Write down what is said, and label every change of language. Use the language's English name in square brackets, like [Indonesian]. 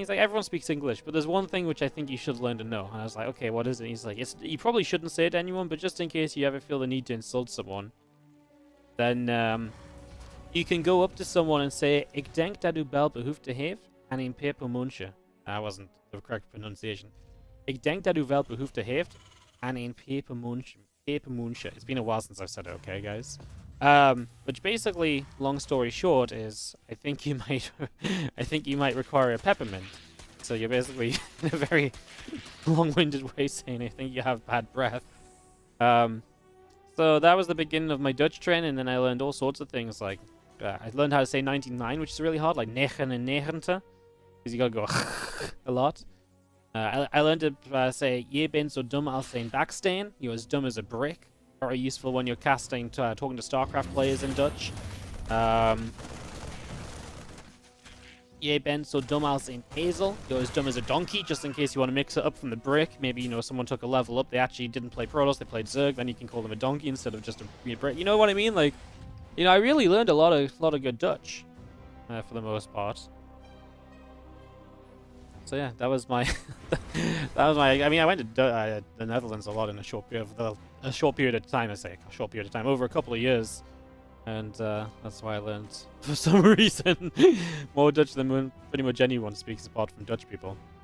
[English] He's like, everyone speaks English, but there's one thing which I think you should learn to know. And I was like, okay, what is it? He's like, you probably shouldn't say it to anyone, but just in case you ever feel the need to insult someone, then you can go up to someone and say, [Dutch] ik denk dat u bel behoefte heeft aan een pepermuntje. [English] That wasn't the correct pronunciation. [Dutch] Ik denk dat u wel behoefte heeft aan een pepermuntje. [English] It's been a while since I've said it, okay, guys? Which basically, long story short, is I think you might require a peppermint. So you're basically in a very long-winded way saying I think you have bad breath. So that was the beginning of my Dutch training, and then I learned all sorts of things like I learned how to say 99, which is really hard, like 99, because you gotta go a lot. I learned to say [Dutch] je bent zo dum als een baksteen. [English] You're as dumb as a brick. Very useful when you're talking to StarCraft players in Dutch. [Dutch] Je bent zo dum als een ezel. [English] You're as dumb as a donkey, just in case you want to mix it up from the brick. Maybe, you know, someone took a level up. They actually didn't play Protoss, they played Zerg. Then you can call them a donkey instead of just a brick. You know what I mean? Like, you know, I really learned a lot of good Dutch for the most part. So yeah, that was my I mean, I went to the Netherlands a lot in a short period of time. I say a short period of time, over a couple of years, and that's why I learned for some reason more Dutch than pretty much anyone speaks apart from Dutch people.